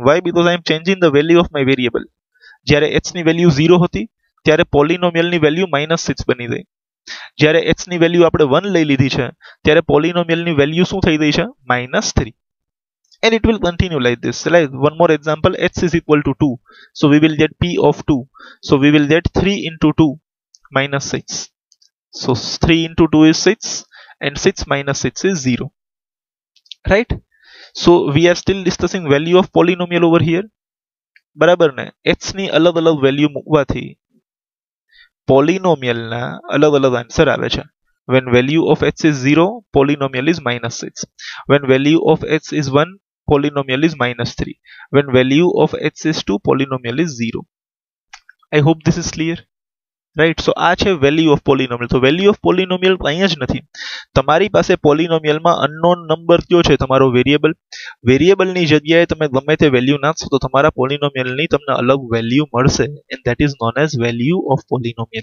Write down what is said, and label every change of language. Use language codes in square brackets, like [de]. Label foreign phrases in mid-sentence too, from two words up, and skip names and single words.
[en] Why? Because I am changing the value of my variable. [gu] જ્યારે x ની વેલ્યુ 0 હતી ત્યારે પોલિનોમિયલ ની વેલ્યુ -6 બની ગઈ. જ્યારે x ની વેલ્યુ આપણે 1 લઈ લીધી છે ત્યારે પોલિનોમિયલ ની વેલ્યુ શું થઈ ગઈ છે? -3. [en] And it will continue like this. Like one more example, x is equal to 2. So we will get p of 2. So we will get 3 into 2 -6. So 3 into 2 is 6 and 6 minus 6 is 0. Right? So we are still discussing value of polynomial over here. [gu] બરાબર ને? x ની અલગ અલગ વેલ્યુ મૂકવાથી પોલિનોમિયલ ના અલગ અલગ આન્સર આવે છે. [en] When value of x is 0, polynomial is minus 6. When value of x is 1, polynomial is minus 3. When value of x is 2, polynomial is 0. I hope this is clear. Right. So [gu] આ છે [en] value of polynomial. [gu] તો [en] value of polynomial [gu] અહીંયા જ નથી, તમારી પાસે પોલિનોમિયલમાં [en] unknown number [gu] કયો છે? તમારો વેરિયેબલ. વેરિયેબલની જગ્યાએ તમે ગમે તે વેલ્યુ નાખશો તો તમારા પોલિનોમિયલની તમને અલગ વેલ્યુ મળશે, [en] and that is known as value of polynomial.